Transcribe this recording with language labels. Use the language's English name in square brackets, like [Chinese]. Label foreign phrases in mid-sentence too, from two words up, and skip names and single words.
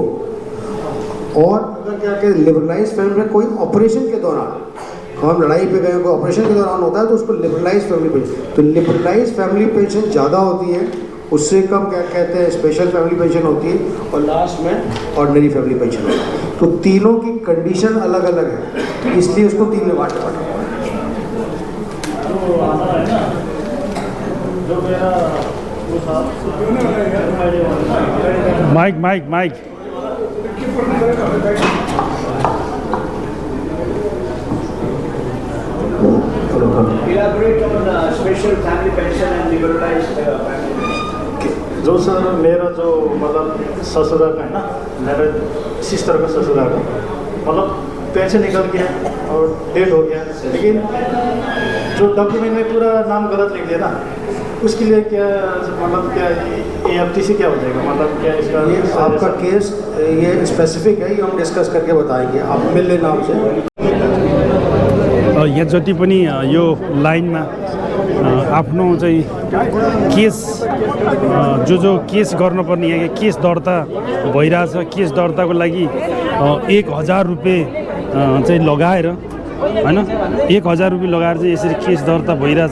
[Hindi] और अगर क्या कहते हैं [English] liberalized family [Hindi] में कोई ऑपरेशन के दौरान, हम लड़ाई पे गए, कोई ऑपरेशन के दौरान होता है तो उसको [English] liberalized family pension, [Hindi] तो [English] liberalized family pension [Hindi] ज़्यादा होती है, उससे कम क्या कहते हैं [English] special family pension [Hindi] होती है, और लास्ट में [English] ordinary family pension [Hindi] होती है। तो तीनों की कंडीशन अलग अलग है, इसलिए उसको 3 में बांटा। [English] माइक Elaborate on special family pension and liberalized family pension. [Hindi] जो सर मेरा जो मतलब ससुराल का है ना, मेरा सिस्टर का ससुराल का मतलब पेंशन निकल गया और डेट हो गया, लेकिन जो डॉक्यूमेंट में पूरा नाम गलत लिख दिया ना, उसके लिए क्या मतलब क्या एएफटी से क्या हो जाएगा, मतलब क्या इसका ये आपका केस ये स्पेसिफिक है, ये हम डिस्कस करके बताएंगे, आप मिल लेना हमसे। [Nepali] यहाँ जति पनि यो लाइनमा आफ्नो चाहिँ केस जो केस गर्नुपर्ने यहाँ केस दर्ता भइरहेछ, केस दर्ताको लागि 1,000 रुपियाँ चाहिँ लगाएर हैन, 1,000 रुपियाँ लगाएर चाहिँ यसरी केस दर्ता भइरहेछ।